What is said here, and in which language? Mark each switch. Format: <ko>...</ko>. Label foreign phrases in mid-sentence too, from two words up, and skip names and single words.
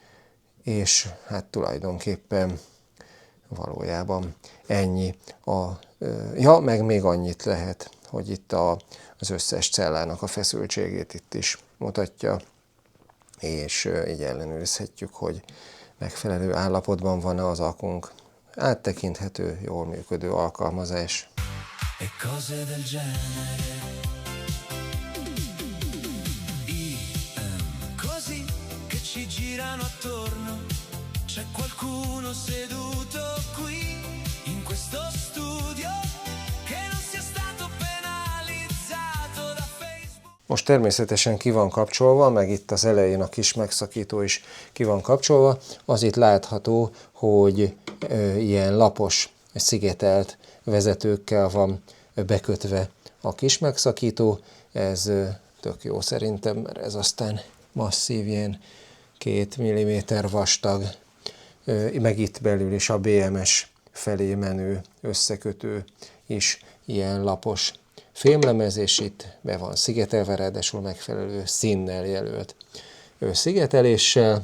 <hu>és hát tulajdonképpen valójában ennyi a Ja, meg még annyit lehet, hogy itt az összes cellának a feszültségét itt is mutatja, és így ellenőrizhetjük, hogy megfelelő állapotban van-e az akunk. Áttekinthető, jól működő alkalmazás.</hu> <it>E cose del genere. Così che ci girano attorno. C'è qualcuno seduto qui in questo studio che non sia stato penalizzato da Facebook.</it> <hu>Most természetesen ki van kapcsolva, meg itt az elején a kis megszakító is ki van kapcsolva. Az itt látható, hogy ilyen lapos, szigetelt vezetőkkel van bekötve a kis megszakító. Ez tök jó szerintem, mert ez aztán masszív, ilyen 2 mm vastag, meg itt belül is a BMS felé menő összekötő is ilyen lapos fémlemez, és itt be van szigetelve, ráadásul megfelelő színnel jelölt szigeteléssel.</hu>